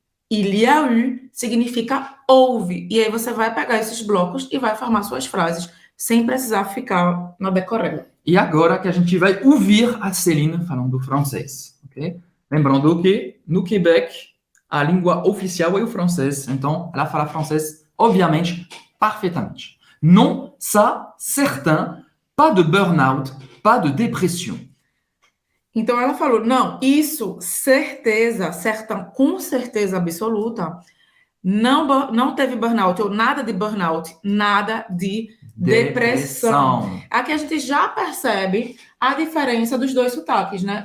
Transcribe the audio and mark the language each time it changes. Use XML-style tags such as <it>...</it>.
<fr>Il y a eu</fr> <pt>significa houve. E aí você vai pegar esses blocos e vai formar suas frases, sem precisar ficar na decoreba. E agora que a gente vai ouvir a Céline falando francês, ok? Lembrando que no Quebec a língua oficial é o francês, então ela fala francês, obviamente, perfeitamente.</pt> <fr>Non, ça, certain, pas de burn-out, pas de dépression.</fr> <pt>Então ela falou, não, isso, certeza, certa, com certeza absoluta, não teve burnout, ou nada de burnout, nada de depressão. Aqui a gente já percebe a diferença dos dois sotaques, né?</pt>